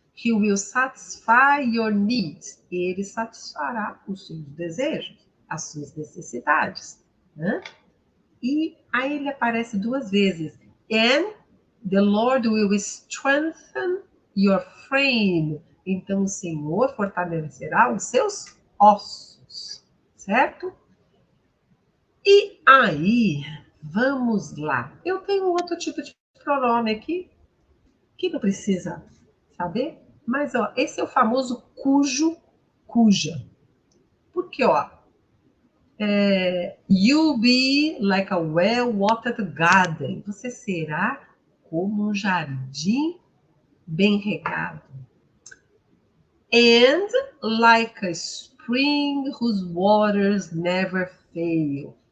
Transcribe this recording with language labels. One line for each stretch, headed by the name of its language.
English: He will satisfy your needs.
Portuguese: Ele satisfará os seus desejos, as suas necessidades. Né? E aí ele aparece duas vezes.
English: And the Lord will strengthen your frame.
Portuguese: Então, o Senhor fortalecerá os seus ossos, certo? E aí, vamos lá. Eu tenho outro tipo de pronome aqui, que não precisa saber, mas ó, esse é o famoso cujo, cuja.
English: Porque, ó, you'll be like a well-watered garden.
Portuguese: Você será como um jardim bem regado.
English: And like a spring whose waters never fail.